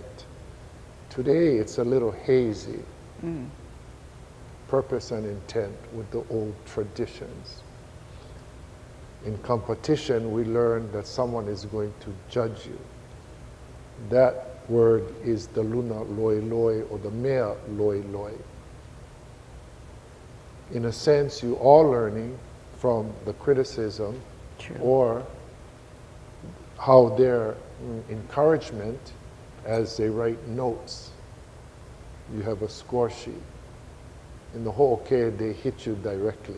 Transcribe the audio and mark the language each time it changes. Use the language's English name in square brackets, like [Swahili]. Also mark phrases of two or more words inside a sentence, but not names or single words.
[English] Today it's a little hazy. Purpose and intent with the old traditions. In competition, we learn that someone is going to judge you. That word is the [Hawaiian] luna loi loi, [English] or the [Hawaiian] mea loi loi. [English] In a sense, you are learning from the criticism or how their encouragement as they write notes. You have a score sheet. In the whole okay, they hit you directly.